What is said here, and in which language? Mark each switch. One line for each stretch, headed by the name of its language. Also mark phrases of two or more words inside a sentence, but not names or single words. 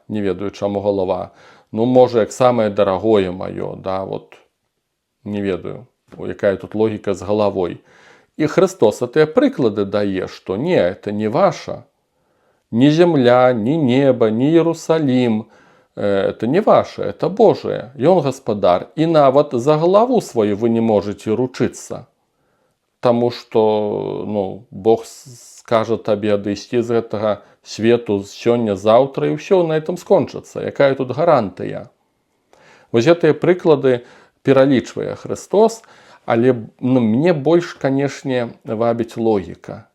Belarusian: Не ведаю, чаму галава. Ну, можа, як самае дарагое маё, да, вот, не ведаю, якая тут логіка з галавой. І Христос гэтыя прыклады дае, што не,
Russian: это не ваша.
Belarusian: Ні зямля, ні неба, ні Іерусалім.
Russian: Это не ваше, это Божие.
Belarusian: Ён гаспадар. І нават за галаву сваю вы не можете ручыцца. Таму што, ну, Бог скажа табе адысці з гэтага свету сёння-заўтра, і ўсё
Russian: на этом
Belarusian: скончыцца. Якая тут гарантыя? Вось гэтыя прыклады пералічвае Христос, але мне больш, канешне, вабіць логіка.